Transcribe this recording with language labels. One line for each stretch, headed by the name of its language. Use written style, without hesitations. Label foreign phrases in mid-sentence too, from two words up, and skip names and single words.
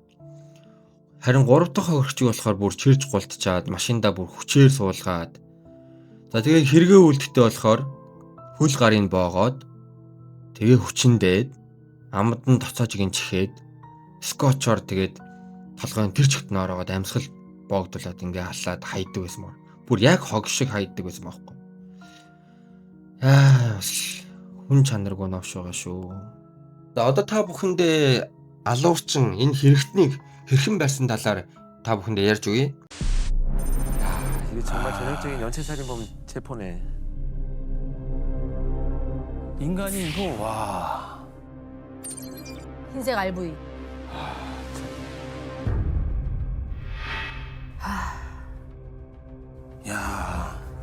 Mongolian: Харин гурав дахь хохирчийг болохоор бүр чирж гултчаад машиндаа бүр хүчээр суулгаад за тэгээ хэрэгээ үлдэхтэй болохоор хөл гарын боогоод тэгээ хүчиндээд амд нь тоцоож гинчихэд скотчоор тэгээд толгойн тэр чигт ноороод амьсгал боогдуулаад ингээ халаад хайдаг байсан мөр. Бүр яг хог шиг хайдаг байсан байхгүй. Бас хүн чанаргүй новш байгаа шүү. Одоо та бүхэндээ алуурчин энэ хэрэгтнийг хэрхэн барьсан талаар та бүхэндээ ярьж өгье.
Korean: 이게 정말 전형적인 연쇄살인범 체포네. 인간이 이거 와. 흰색 RV. 야.